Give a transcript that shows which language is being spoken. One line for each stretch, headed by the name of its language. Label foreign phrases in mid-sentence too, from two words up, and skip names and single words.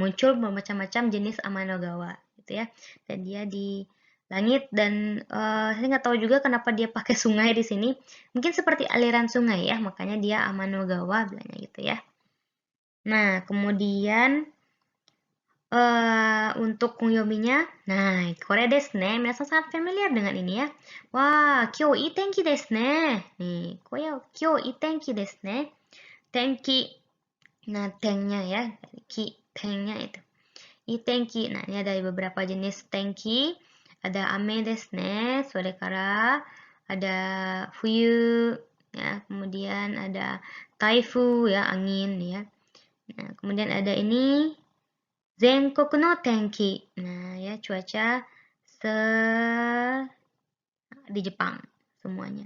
Indonesian: Nah, muncul macam-macam jenis Amanogawa gitu ya. Dan dia langit dan saya nggak tahu juga kenapa dia pakai sungai di sini. Mungkin seperti aliran sungai ya, makanya dia Amanogawa bilangnya gitu ya. Nah, kemudian untuk Kunyominya, nah,
Japanese: これですね.
Indonesian: Minasan sangat familiar dengan ini ya. Wah,
Japanese: 今日いい天気ですね. Nih, 今日いい天気ですね. Tenki.
Indonesian: Nah, tengnya ya, ki, tengnya itu.
Japanese: いい天気.
Indonesian: Nah, ini ada beberapa jenis tenki. Ada
Japanese: 雨ですね. それから
Indonesian: ada fuyu ya, kemudian ada taifu ya, angin ya. Nah, kemudian ada ini
Japanese: 全国の天気.
Indonesian: Nah, ya cuaca di Jepang semuanya.